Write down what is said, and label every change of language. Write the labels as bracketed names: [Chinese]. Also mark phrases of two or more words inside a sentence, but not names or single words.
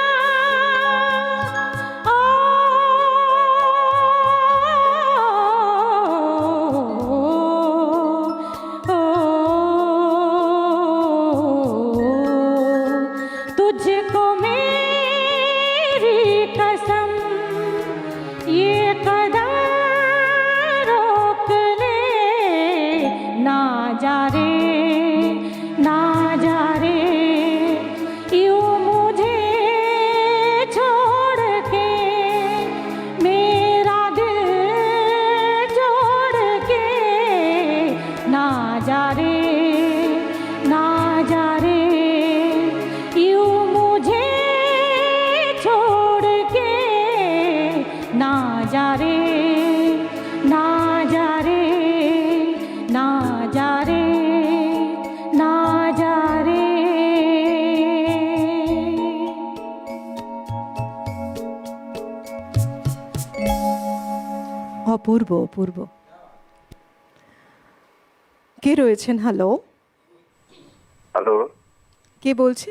[Hindi] तुझको मेरी कसम ये कदम रोक ले ना जा रे ना जा रे यूं मुझे छोड़ के मेरा दिल छोड़ के ना जा रे ना जा रे यूं मुझे छोड़ के ना जा रे ना जा रे ना जा रे ना जा रे [Bangla] অপূর্ব অপূর্ব। কে রয়েছেন? হ্যালো, হ্যালো, কে বলছেন?